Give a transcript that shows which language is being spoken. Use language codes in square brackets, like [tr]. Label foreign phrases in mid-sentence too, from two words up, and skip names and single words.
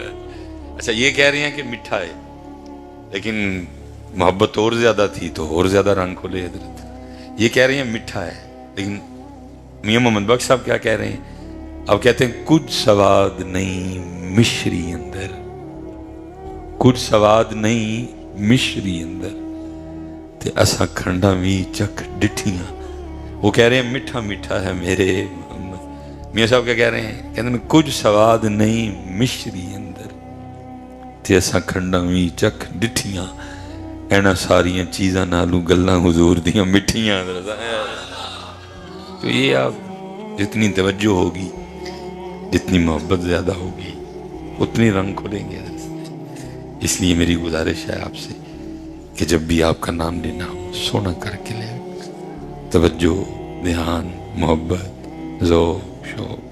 [ur] اچھا یہ کہہ رہے ہیں کہ میٹھا ہے، لیکن محبت اور زیادہ تھی تو اور زیادہ رنگ کھولے حضرت. یہ کہہ رہے ہیں میٹھا ہے، لیکن میاں محمد بخش صاحب کیا کہہ رہے ہیں؟ اب کہتے ہیں [pa] کچھ سواد نہیں مشری اندر، کچھ سواد نہیں مشری اندر، تے اساں کھنڈا بھی چکھ ڈٹھیاں. [ur] وہ کہہ رہے ہیں میٹھا میٹھا ہے میرے محمد. میاں صاحب کیا کہہ رہے ہیں؟ کہتے ہیں [pa] کچھ سواد نہیں مشری اندر، تے اساں کھنڈا بھی چکھ ڈٹھیاں، اینا ساریاں چیزاں نالوں گلاں حضور دیاں مٹھیاں. [ur] تو یہ آپ جتنی توجہ ہوگی، جتنی محبت زیادہ ہوگی، اتنی رنگ کھولیں گے. اس لیے میری گزارش ہے آپ سے کہ جب بھی آپ کا نام لینا ہو سونا کر کے لیں، توجہ، دھیان، محبت، ذوق، شوق.